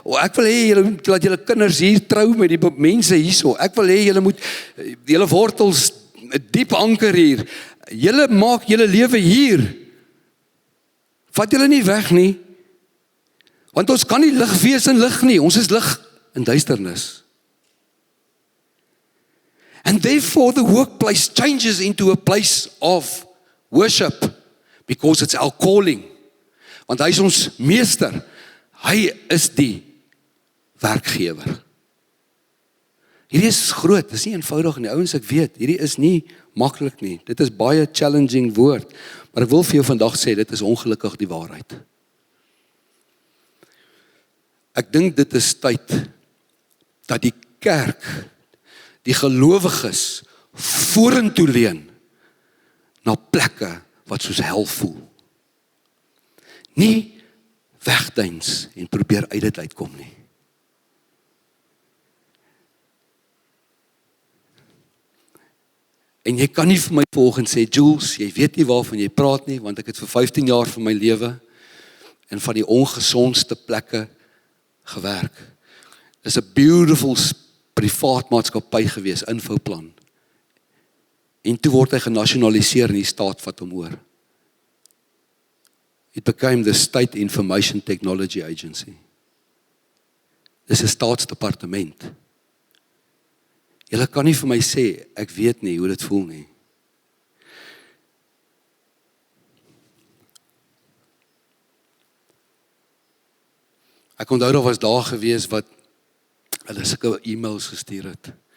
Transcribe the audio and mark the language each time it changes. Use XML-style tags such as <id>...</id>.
<af>Ek wil hê julle moet laat julle kinders hier trou met die mense hierso. Ek wil hê julle moet julle wortels diep anker hier. Julle maak julle lewe hier. Vat julle nie weg nie. Want ons kan nie lig wees in lig nie. Ons is lig in duisternis.</af> <en>And therefore the workplace changes into a place of worship because it's our calling.</en> <af>Want hy is ons meester. Hy is die werkgewer. Hierdie is groot, dit is nie eenvoudig nie, ouens, ek weet, hierdie is nie maklik nie. Dit is baie challenging woord, maar ek wil vir jou vandag sê, dit is ongelukkig die waarheid. Ek dink dit is tyd dat die kerk, die gelowiges vorentoe leun na plekke wat soos hel voel. Nie wegduins en probeer uit dit uitkom nie. En jy kan nie vir my volgens sê, Jules, jy weet nie waarvan jy praat nie, want ek het vir 15 jaar van my lewe in van die ongesondste plekke gewerk. Dis 'n beautiful privaat maatskappy gewees, Infoplan. En toe word hy genasionaliseer en die staat vat hom oor.</af> <en>It became the State Information Technology Agency.</en> <af>Dis 'n staatsdepartement. Julle kan nie vir my sê, ek weet nie hoe dit voel nie. Ek onthou daar was dae gewees wat hulle sulke e-mails gestuur het.</af>